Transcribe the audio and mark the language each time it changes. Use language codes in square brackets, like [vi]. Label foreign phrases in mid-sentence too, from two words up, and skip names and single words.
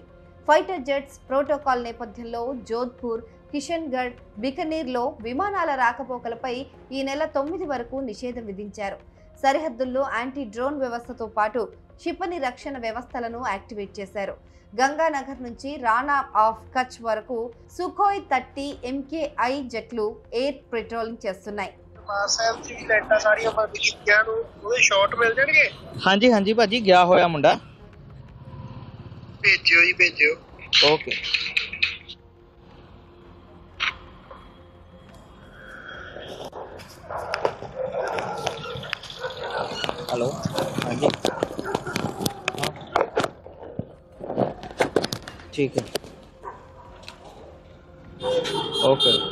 [te] ఫైటర్ జెట్స్ ప్రోటోకాల్ నేపథ్యంలో జోధ్పూర్, కిషన్గఢ్, బికనీర్లో విమానాల రాకపోకలపై ఈ నెల 9 వరకు నిషేధం విధించారు. సరిహద్దుల్లో యాంటీ డ్రోన్ వ్యవస్థతో పాటు క్షిపణి రక్షణ వ్యవస్థలను యాక్టివేట్ చేశారు. గంగానగర్ నుంచి రాణా ఆఫ్ కచ్ వరకు సుఖోయ్ 30 MKI జెట్లు ఎయిర్ పెట్రోలింగ్ చేస్తున్నాయి. [pa] ਹਾਂਜੀ ਹਾਂਜੀ ਭਾਜੀ ਗਿਆ ਹੋਇਆ ਮੁੰਡਾ ਭੇਜਿਓ ਜੀ ਭੇਜਿਓ [hi] ਓਕੇ हेलो हाँ जी हाँ ठीक है ओके